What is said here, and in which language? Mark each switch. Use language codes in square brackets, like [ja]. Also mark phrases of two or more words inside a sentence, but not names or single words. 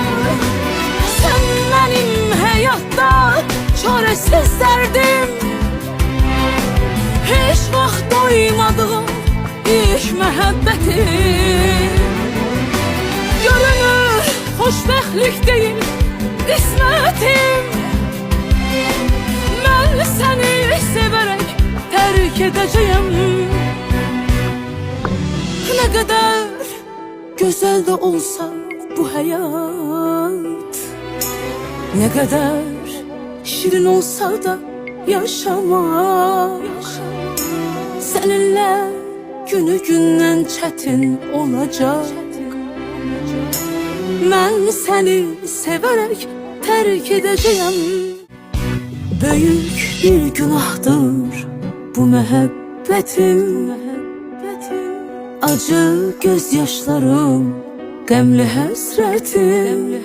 [tr] Sen benim [az] həyatda çarəsiz dərdim, hiç vaxt doymadığım ilk məhəbbətim. Görünür xoşbəxtlik deyil qismətim. Mən səni sevərək tərk edəcəyəm. [tr] Ne kadar güzel de olsa bu hayat, ne kadar şirin olsa da yaşamak, seninle günü [az] gündən çətin [tr] olacak. [az] Mən səni sevərək tərk edəcəyəm. Böyük bir günahdır bu məhəbbətim. Acı gözyaşlarım, qəmli həsrətim.